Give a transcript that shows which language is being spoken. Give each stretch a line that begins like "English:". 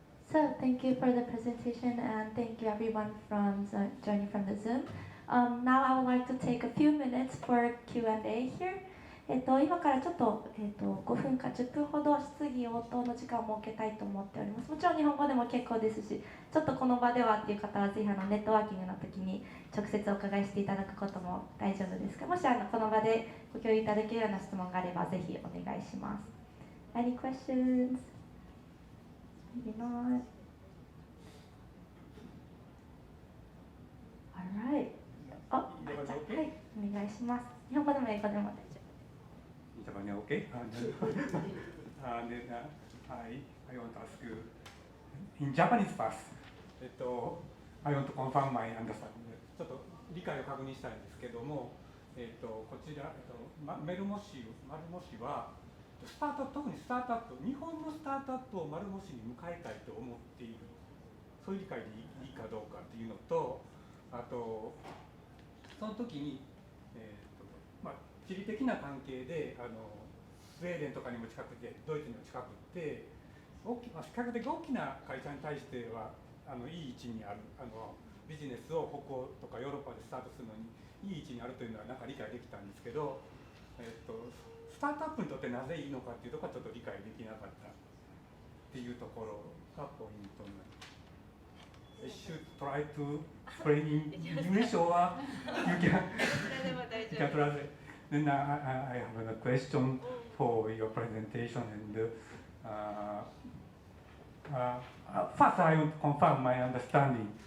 English: So thank you for the presentation, and thank you everyone from joining from the Zoom. Now I would like to take a few minutes for Q&A here.
Japanese: 今からちょっと、5分か10分ほど質疑応答の時間を設けたいと思っております。もちろん日本語でも結構ですし、ちょっとこの場ではっていう方はぜひネットワーキングの時に直接お伺いしていただくことも大丈夫ですが、もしこの場でご共有いただけるような質問があればぜひお願いします。
English: Any questions? Maybe not.
Japanese: Alright. はい、お願いします。日本語でも英語でも大丈夫。
English: Okay. Hi, I want to ask you in Japanese first. I want to confirm my understanding.
Japanese: ちょっと理解を確認したいんですけども、こちら、マルモ市は特にスタートアップ、日本のスタートアップをマルモ市に迎えたいと思っている、そういう理解でいいかどうかっていうのと、あとその時に、地理的な関係でスウェーデンとかにも近くてドイツにも近くて比較的大きな会社に対してはいい位置にあるビジネスを北欧とかヨーロッパでスタートするのにいい位置にあるというのはなんか理解できたんですけど、スタートアップにとってなぜいいのかっていうところはちょっと理解できなかったっていうところがポイントになります。
English: I should try to explain in English or you can translate. Then I have a question for your presentation and first I want to confirm my understanding.